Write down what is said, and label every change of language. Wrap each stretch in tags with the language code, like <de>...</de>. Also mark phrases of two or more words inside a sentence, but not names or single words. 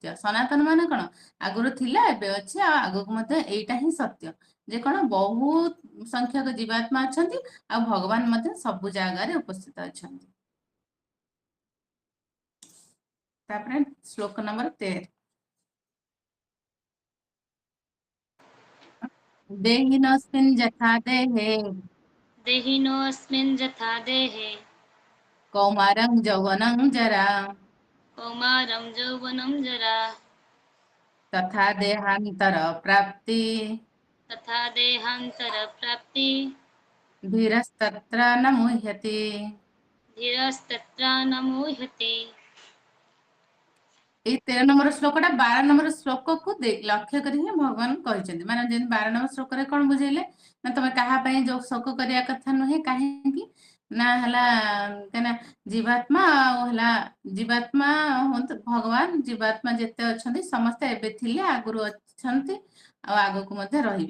<or>ସନାତନ ମାନେ କଣ ଆଗରୁ ଥିଲା ଏବେ ଅଛି ଆଉ ଆଗକୁ ମଧ୍ୟ ଏଇଟା ହିଁ ସତ୍ୟ, ଯେ କଣ ବହୁତ ସଂଖ୍ୟକ ଜୀବାତ୍ମା ଅଛନ୍ତି ଆଉ ଭଗବାନ ମଧ୍ୟ ସବୁ ଜାଗାରେ ଉପସ୍ଥିତ ଅଛନ୍ତି। ତାପରେ ଶ୍ଲୋକ ନମ୍ବର</or> <sa>13 देहिनोऽस्मिन् यथा देहे देहिनोऽस्मिन् यथा देहे कौमारं यौवनं जरा कौमारं यौवनं जरा तथा देहान्तरप्राप्ति तथा देहान्तरप्राप्ति धीरस्तत्र न मुह्यति। धीरस्तत्र न मुह्यति।</sa> <or>ଏଇ 13 ନମ୍ବର ଶ୍ଲୋକଟା 12 ନମ୍ବର ଶ୍ଲୋକକୁ ଲକ୍ଷ୍ୟ କରି ହିଁ ଭଗବାନ କହିଛନ୍ତି। ମାନେ ଯେମିତି 12 ନମ୍ବର ଶ୍ଲୋକରେ କଣ ବୁଝେଇଲେ ନା ତମେ କାହା ପାଇଁ ଯୋଉ ଶୋକ କରିବା କଥା ନୁହେଁ, କାହିଁକି ନା ହେଲା କାହିଁକିନା ଜୀବାତ୍ମା ଆଉ ହେଲା ଜୀବାତ୍ମା ହୁଅନ୍ତୁ ଭଗବାନ, ଜୀବାତ୍ମା ଯେତେ ଅଛନ୍ତି ସମସ୍ତେ ଏବେ ଥିଲେ, ଆଗରୁ ଅଛନ୍ତି ଆଉ ଆଗକୁ ମଧ୍ୟ ରହିବେ।</or>